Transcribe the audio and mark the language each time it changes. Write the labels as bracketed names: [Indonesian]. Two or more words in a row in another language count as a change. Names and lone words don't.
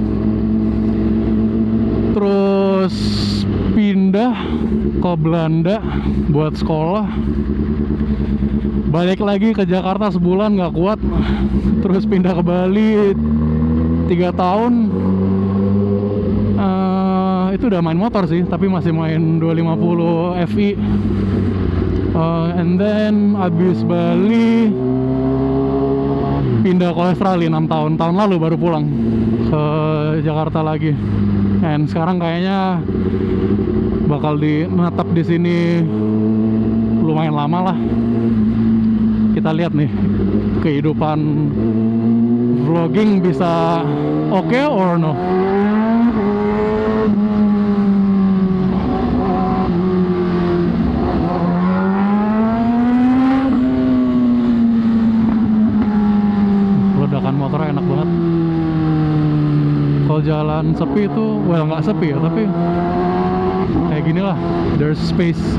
[Indonesian] Terus pindah ke Belanda buat sekolah. Balik lagi ke Jakarta sebulan nggak kuat, terus pindah ke Bali 3 tahun. Itu udah main motor sih, tapi masih main 250 FI. [English] And then [Indonesian] abis Bali pindah ke Australia 6 tahun. Tahun lalu baru pulang ke Jakarta lagi. And sekarang kayaknya bakal menetap di sini lumayan lama lah. Kita lihat nih kehidupan vlogging bisa oke [English] or no. [Indonesian] Ledakan motornya enak banget. Kalau jalan sepi itu, well nggak sepi ya, tapi kayak gini lah, [English] there's space.